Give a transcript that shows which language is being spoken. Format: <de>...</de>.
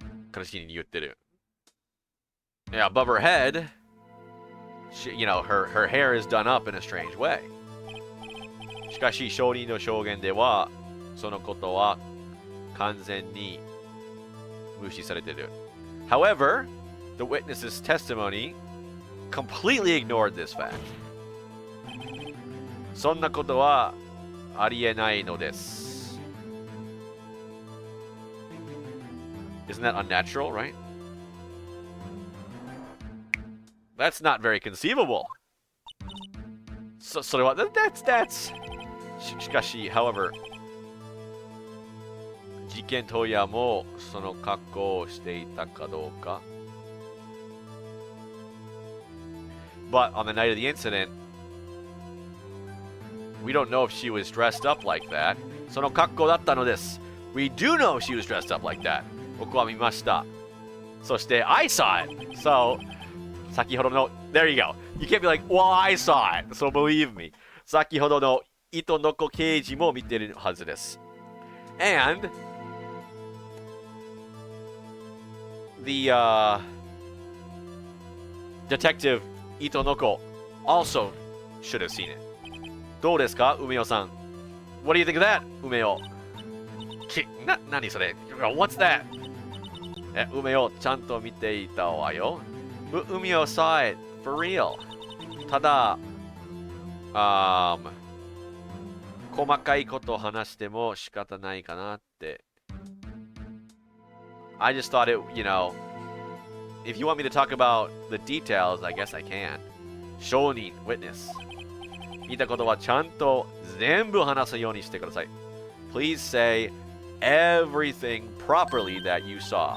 <en>形に言ってる Yeah, above her head she, you know, her hair is done up in a strange way</en> <ja>しかし証人の証言ではそのことは完全に無視されている</ja> <en>However, the witness's testimony completely ignored this fact</en> <ja>そんなことはありえないのです。</ja> <en>Isn't that unnatural, right? That's not very conceivable.</en> <ja>それは、</ja> <en>that's...</en> <ja>しかし、</ja> <en>however,</en> <ja>事件当夜もその格好をしていたかどうか。</ja> <en>But on the night of the incident, we don't know if she was dressed up like that.</en> <ja>その格好だったのです。</ja> <en>We do know she was dressed up like that.</en> <ja>僕は見ました。そして、</ja> <en>I saw it. So, 先ほどの、there you go. You can't be like, well, I saw it. So believe me.</en> <ja>先ほどの糸の子刑事も見てるはずです。</ja> <en>And, the, detective Itonoko also should have seen it.</en> <ja>どうですか、梅尾さん。</ja> <en>What do you think of that, 梅尾？</en> <ja>何それ？</ja> <en>What's that?</en> <ja>梅尾ちゃんと見ていたわよ。</ja> <en>梅尾 saw it for real.</en> <ja>ただ、細かいことを話しても仕方ないかなって。</ja> <en>I just thought it, you know, if you want me to talk about the details, I guess I can.</en> <ja>証人 witness 見たことはちゃんと全部話すようにしてください。</ja> <en>Please say everything properly that you saw.</en>